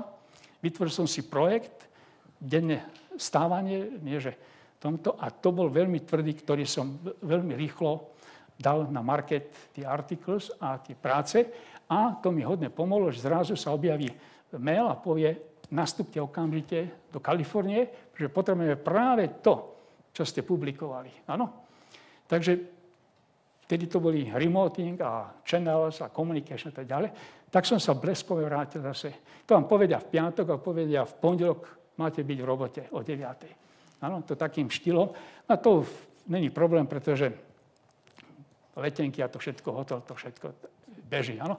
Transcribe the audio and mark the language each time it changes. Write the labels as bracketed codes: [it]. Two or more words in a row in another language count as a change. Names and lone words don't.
[sk] Vytvoril som si projekt, denné stávanie, nie že tomto, a to bol veľmi tvrdý, ktorý som veľmi rýchlo dal na market tie articles a tie práce a to mi hodne pomohlo, že zrazu sa objaví mail a povie, nastúpte okamžite do Kalifornie, pretože potrebujeme práve to, čo ste publikovali. Áno? Takže vtedy to boli remoting a channels a communication a tak ďalej. Tak som sa bleskove vrátil zase. To vám povedia v piatok a povedia v pondelok máte byť v robote o 9:00. Áno, to takým štýlom. A to není problém, pretože letenky a to všetko, hotel, to všetko beží. Áno.